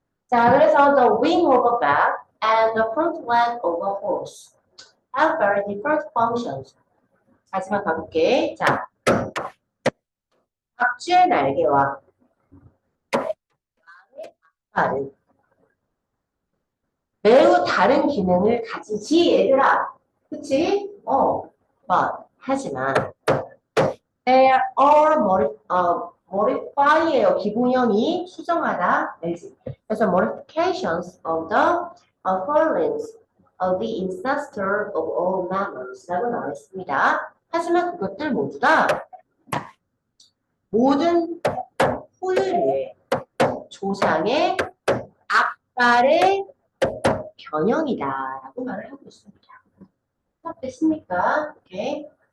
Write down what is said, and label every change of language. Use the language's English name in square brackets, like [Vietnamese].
[Korean] 자, 그래서 [English] the wing of a bat and the front leg of a horse have very different functions. [Korean] 마지막 가볼게. 자, 박쥐의 날개와 앞발은 매우 다른 기능을 가지지, 얘들아. 그치? 하지만 [English] they are all modify예요. [Korean] 기본형이 수정하다, 알지? 그래서 [English] modifications of the furlings of the ancestor of all mammals [Korean] 라고 나와 있습니다. 하지만 그것들 모두 다 모든 포유류의 조상의 앞발의 변형이다라고 말을 하고 있습니다. 됐습니까? 오케이.